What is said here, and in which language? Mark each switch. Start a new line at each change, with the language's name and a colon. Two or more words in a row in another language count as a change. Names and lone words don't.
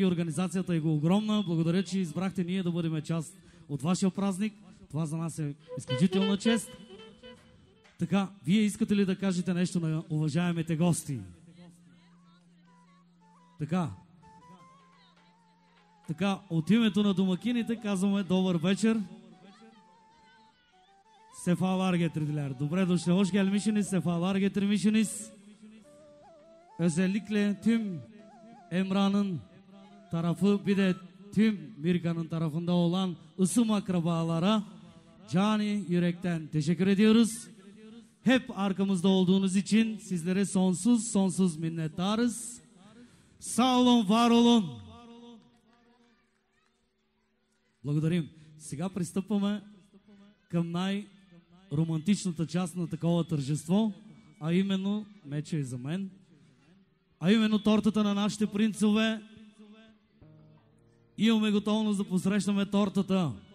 Bulgarian: Организацията е огромна. Благодаря, че избрахте ние да бъдем част от вашия празник. Това за нас е изключителна чест. Така, вие искате ли да кажете нещо на уважаемите гости? Така, от името на домакините казваме добър вечер.
Turkish: Sefalar getirdiler.
Bulgarian: Добре дошли.
Turkish: Hoş gelmişsiniz. Sefalar getirmişsiniz. Özellikle tüm Emrah'ın tarafı bir de tüm Mirka'nın tarafında olan ısım akrabalara cani yürekten teşekkür ediyoruz. Hep arkamızda olduğunuz için sizlere sonsuz minnettarız. Sağ olun, var olun.
Bulgarian: Благодарим. Сега пристъпваме към най-романтичната част на такова тържество, а именно, меча е за мен, а именно тортата на нашите принцове. Имаме готовност да посрещаме тортата.